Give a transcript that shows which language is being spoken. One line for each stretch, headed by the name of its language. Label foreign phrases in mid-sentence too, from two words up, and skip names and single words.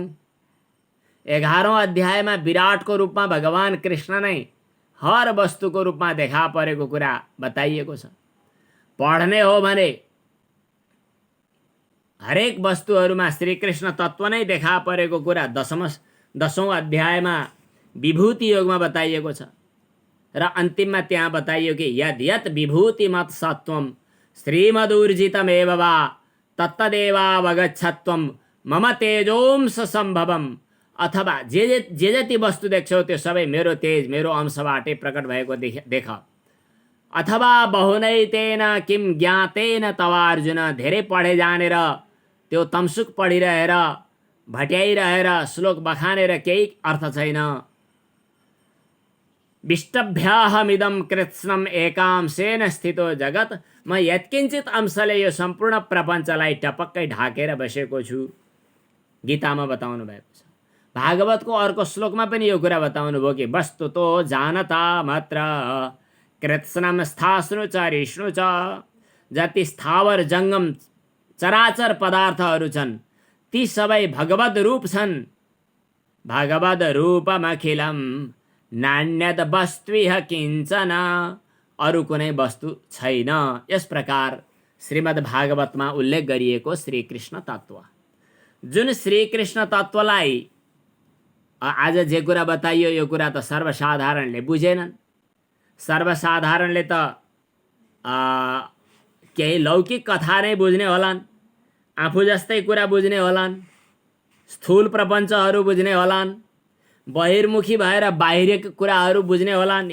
Nepali: 11औं अध्यायमा विराटको रूपमा भगवान कृष्ण नै हर वस्तुको रूपमा देखा परेको कुरा बताइएको छ। पढ्ने हो भने हरेक वस्तुहरूमा श्री कृष्ण तत्त्व नै देखा परेको कुरा 10औं अध्यायमा विभूति योगमा बताइएको छ। र अन्तिममा त्यहाँ बताइयो कि
Sanskrit: यद् यत् विभूतिमत् सत्वम श्रीमदूर्जितमेव वा तत्तदेवावगच्छत्वम मम तेजोंश सम्भवम।
Nepali: अथवा जे जति वस्तु देख्छौ त्यो सबै मेरो तेज, मेरो अंशबाटै प्रकट भएको देख।
Sanskrit: अथवा बहुनैतेन किम ज्ञातेन तवार्जुन।
Nepali: धेरै पढे जानेर त्यो तमसुक पढिरहेर, भट्याइरहेर, श्लोक बखानेर केही अर्थ छैन।
Sanskrit: विष्टभ्याहमिदं कृत्स्नम् एकांशेन स्थितो जगत।
Nepali: म यत्किञ्चित अंशले यो सम्पूर्ण प्रपञ्चलाई टपक्कै ढाकेर बसेको छु। गीतामा बताउनु भएको छ। भागवतको अर्को श्लोकमा पनि यो कुरा बताउनु भयो कि
Sanskrit: वस्तुतो जानता मात्र कृत्स्नम् स्थास्नु च रिष्णु च।
Nepali: जति स्थावर जङ्गम चराचर पदार्थहरू छन् ती सबै भगवद रूप छन्।
Sanskrit: भगवद रूपमखिलम नान्यद वस्तुह किञ्चन।
Nepali: अरू कुनै वस्तु छैन। यस प्रकार श्रीमद् भागवतमा उल्लेख गरिएको श्री कृष्ण तत्त्व, जुन श्री कृष्ण तत्त्वलाई आज जे कुरा बताइयो यो कुरा त सर्वसाधारणले बुझेनन्। सर्वसाधारणले त केही लौकिक कथा नै बुझ्ने होलान्, आफू जस्तै कुरा बुझ्ने होलान्, स्थूल प्रपञ्चहरू बुझ्ने होलान्, बहिर्मुखी भएर बाहिरी कुराहरू बुझ्ने होलान्।